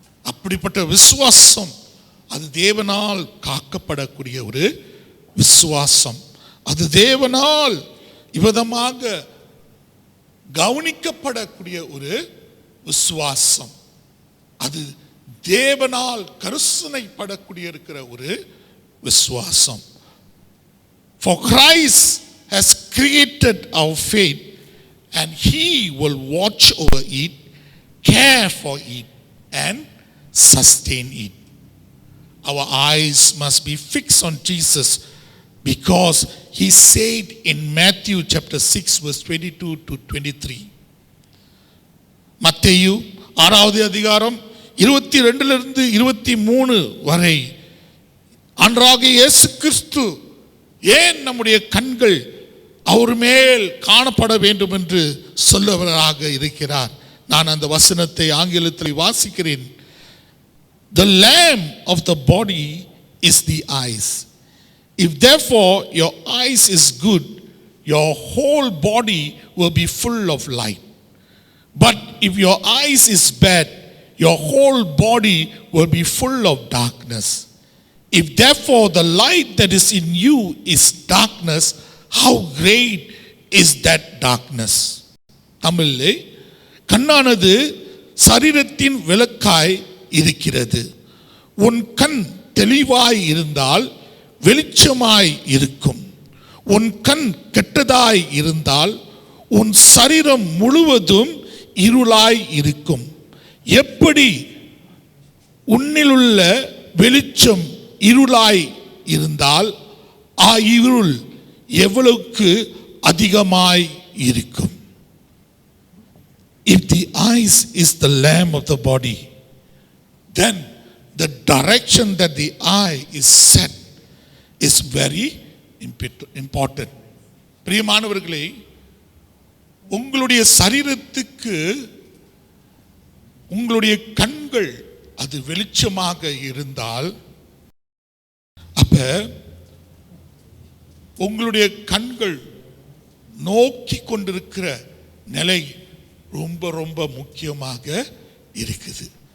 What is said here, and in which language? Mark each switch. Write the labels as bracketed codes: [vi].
[ta] அப்படிப்பட்ட விசுவாசம் அது தேவனால் காக்கப்படக்கூடிய ஒரு விசுவாசம், அது தேவனால் இவ்விதமாக கவனிக்கப்படக்கூடிய ஒரு விசுவாசம், அது தேவனால் கருசனைப்படக்கூடிய இருக்கிற ஒரு விசுவாசம். [en] For Christ has created our faith and he will watch over it, care for it and sustain it. Our eyes must be fixed on Jesus because he said in Matthew chapter 6 verse 22 to 23. [ta] மத்தேயு 6வது அதிகாரம் 22 23 வரை ஆண்டவராகிய இயேசு கிறிஸ்து ஏன் நம்முடைய கண்கள் அவர் மேல் காணப்பட வேண்டும் என்று சொல்லுவராக இருக்கிறார். நான் அந்த வசனத்தை ஆங்கிலத்தில் வாசிக்கிறேன். [en] The lamp of the body is the eyes. If therefore your eyes is good, your whole body will be full of light. But if your eyes is bad, your whole body will be full of darkness. If therefore the light that is in you is darkness, how great is that darkness? [ta] தமிழிலே கண்ணானது சரீரத்தின் விளக்காய் இருக்கிறது. உன் கண் தெளிவாய் இருந்தால் வெளிச்சமாய் இருக்கும். உன் கண் கெட்டதாய் இருந்தால் உன் சரீரம் முழுவதும் இருளாய் இருக்கும். எப்படி உன்னிலுள்ள வெளிச்சம் இருளாய் இருந்தால் இருள் எவ்வளவுக்கு அதிகமாய் இருக்கும். [en] If the eyes is the lamp of the body, then the direction that the eye is set is very important. [ta] பிரியமானவர்களே, உங்களுடைய சரீரத்துக்கு உங்களுடைய கண்கள் அது வெளிச்சமாக இருந்தால், அப்ப உங்களுடைய கண்கள் நோக்கி கொண்டிருக்கிற நிலை ரொம்ப ரொம்ப முக்கியமாக இருக்குது.